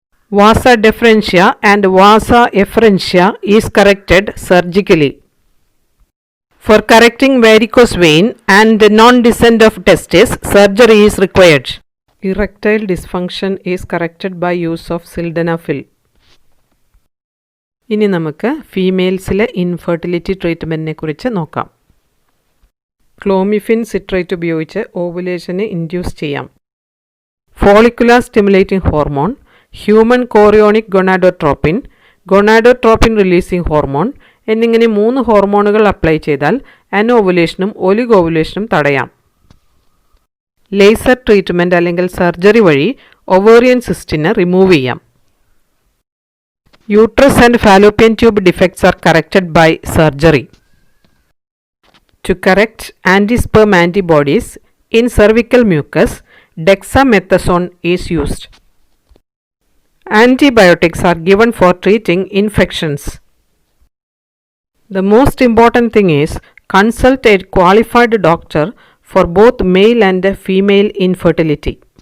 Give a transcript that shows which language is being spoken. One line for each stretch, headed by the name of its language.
English: Vasa deferentia and vasa efferentia is corrected surgically. For correcting varicose vein and non-descent of testes, surgery is required. Erectile dysfunction is corrected by use of sildenafil.
Malayalam: ഇനി നമുക്ക് ഫീമെയിൽസിലെ infertility ട്രീറ്റ്മെൻറ്റിനെ കുറിച്ച് നോക്കാം. Clomiphene citrate ഉപയോഗിച്ച് ഓവുലേഷനെ induce ചെയ്യാം. Follicular stimulating hormone, human chorionic gonadotropin, gonadotropin releasing hormone എന്നിങ്ങനെ 3 ഹോർമോണുകൾ apply ചെയ്താൽ അനോവുലേഷനും ഒലിഗോവുലേഷനും തടയാം. ലേസർ ട്രീറ്റ്മെൻറ്റ് അല്ലെങ്കിൽ സർജറി വഴി ഒവേറിയൻ സിസ്റ്റിനെ റിമൂവ് ചെയ്യാം.
English: Uterus and fallopian tube defects are corrected by surgery. To correct anti-sperm antibodies in cervical mucus, dexamethasone is used. Antibiotics are given for treating infections. The most important thing is consult a qualified doctor for both male and female infertility.